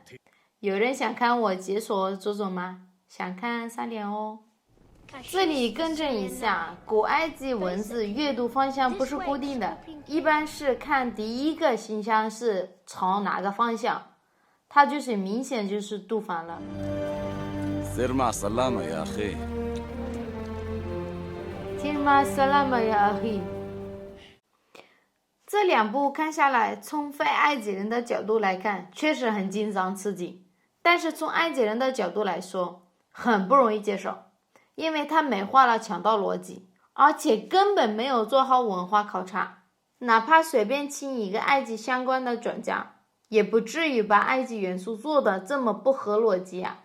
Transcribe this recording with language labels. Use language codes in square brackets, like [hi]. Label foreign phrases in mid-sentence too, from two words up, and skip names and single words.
[zh] 有人想看我解锁佐佐吗？想看3点哦。这里更正一下，古埃及文字阅读方向不是固定的，一般是看第一个形象是朝哪个方向，它就是明显就是读反了。 [ar] سير مع السلامة يا أخي. سير مع السلامة يا أخي。 [zh] 这2部看下来，从非埃及人的角度来看，确实很紧张刺激，但是从埃及人的角度来说，很不容易接受。因为他美化了强盗逻辑，而且根本没有做好文化考察，哪怕随便请一个埃及相关的专家，也不至于把埃及元素做得这么不合逻辑啊。